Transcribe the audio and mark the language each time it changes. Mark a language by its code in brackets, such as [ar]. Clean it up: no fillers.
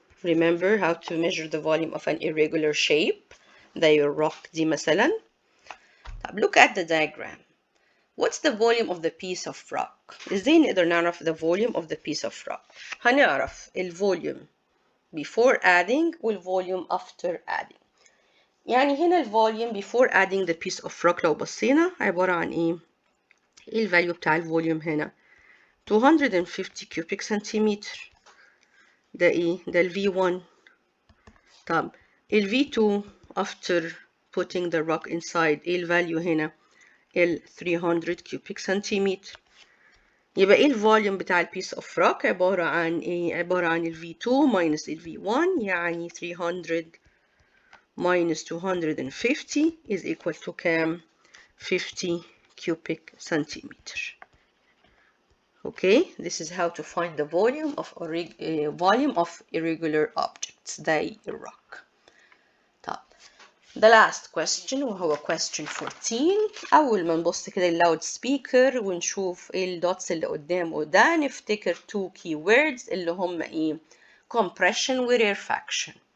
[en] Remember how to measure the volume of an irregular shape. [ar] زي الروك دي مثلا. [en] Look at the diagram. What's the volume of the piece of rock? [ar] ازاي نقدر نعرف [en] the volume of the piece of rock؟ [ar] هنعرف [en] volume before adding volume after adding. [ar] يعني هنا [en] volume before adding the piece of rock [ar] لو بصينا عبارة عن ايه الفاليو بتاع الفوليوم هنا 250 cubic centimeter. ده ايه ده V1. طب [en] V2 after putting the rock inside [ar] الفاليو هنا [en] 300 cubic centimeter. [ar] يبقى ايه الفوليوم بتاع البيس اوف روك عبارة عن ايه عبارة عن [en] V2 minus V1 [ar] يعني [en] 300 minus 250 is equal to [ar] كام 50 cubic centimeter. [en] Okay, this is how to find the volume of irregular objects [ar] زي الروك. طب [en] the last question [ar] وهو [en] question 14. [ar] أول ما نبص كده اللاود سبيكر ونشوف ايه الدوتس اللي قدامه ده نفتكر [en] two keywords [ar] اللي هم ايه compression و rarefaction.